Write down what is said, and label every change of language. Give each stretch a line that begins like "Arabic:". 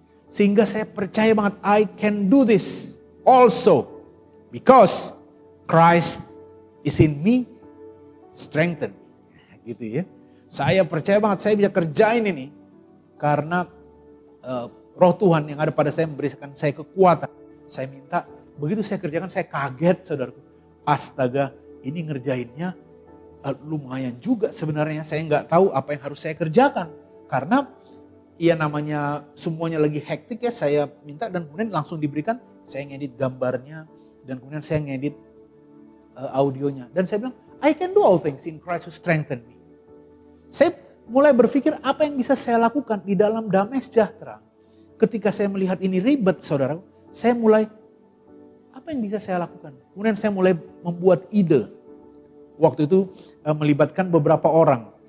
Indonesian: Sehingga saya percaya banget
English: I can do this also because Christ is in me, strengthen.
Indonesian: Gitu ya. Saya percaya banget saya bisa kerjain ini karena roh Tuhan yang ada pada saya memberikan saya kekuatan. Saya minta, begitu saya kerjakan saya kaget saudaraku. Astaga, ini ngerjainnya lumayan juga sebenarnya. Saya nggak tahu apa yang harus saya kerjakan. Karena ya namanya semuanya lagi hektik ya, saya minta dan kemudian langsung diberikan. Saya ngedit gambarnya dan kemudian saya ngedit audionya. Dan saya bilang,
English: I can do all things in Christ who strengthen me.
Indonesian: Saya mulai berpikir apa yang bisa saya lakukan di dalam damai sejahtera. Ketika saya melihat ini ribet saudara, saya mulai, apa yang bisa saya lakukan? Kemudian saya mulai membuat ide. Waktu itu melibatkan beberapa orang.